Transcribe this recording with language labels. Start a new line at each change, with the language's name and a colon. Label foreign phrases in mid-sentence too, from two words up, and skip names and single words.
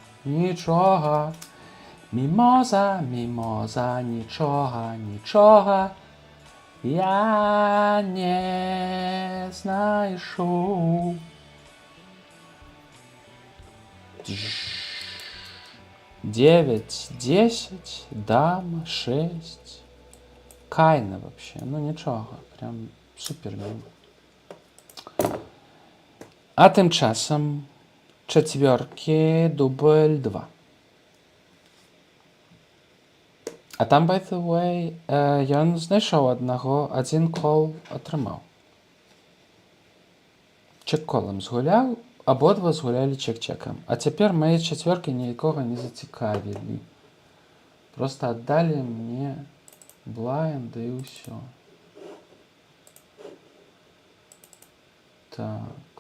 Belarusian: Мімоза, нічога.
Ukrainian: Я не знайшов. 9, 10, дама, 6.
Russian: Кайна вообще,
Belarusian: ну нічога.
Russian: Прям супер мимо.
Belarusian: А тым часам чацвёркі, дубль 2. А там,
English: by the way,
Belarusian: ён знайшоў аднаго, адзін кол атрымаў. Чек-колам згуляў, абодва згулялі чек-чекам. А цяпер мае чацвёркі нікога не зацікавілі. Просто аддалі мне блайнд і ўсё. Так.